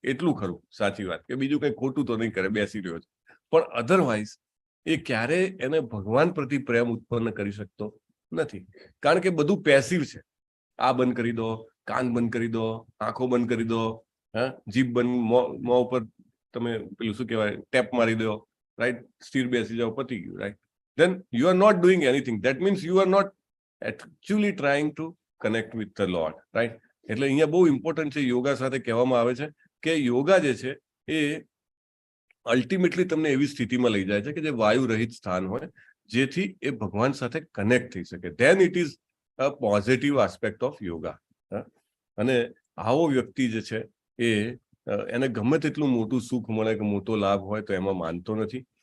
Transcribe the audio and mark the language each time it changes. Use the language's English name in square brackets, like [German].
[Gujarati] એટલું ખરું, સાચી વાત, કે બીજું કઈ ખોટું તો નહીં કરે, બેસી રહ્યો છે. પણ અધરવાઇઝ એ ક્યારે એને ભગવાન પ્રતિ પ્રેમ ઉત્પન્ન કરી શકતો નથી, કારણ કે બધું પેસિવ છે. આ બંધ કરી દો, કાન બંધ કરી દો, આંખો બંધ કરી દો, જીભ બંધ, મોં ઉપર તમે પેલું શું કહેવાય ટેપ મારી દો, રાઈટ, સ્થિર બેસી જાઓ, પતી ગયું, right. [English] Then you are not doing anything. That means you are not actually trying to connect with the Lord, right? [Gujarati] એટલે અહીંયા બહુ ઇમ્પોર્ટન્ટ છે, યોગા સાથે કહેવામાં આવે છે કે યોગા જે છે એ અલ્ટિમેટલી તમને એવી સ્થિતિમાં લઈ જાય છે કે જે વાયુ રહિત સ્થાન હોય, જેથી એ ભગવાન સાથે કનેક્ટ થઈ શકે. [English] Then it is a positive aspect of yoga. [Gujarati] અને આવો વ્યક્તિ જે છે એ એને ગમે તેટલું મોટું સુખ મળે કે મોટો લાભ હોય તો એમાં માનતો નથી.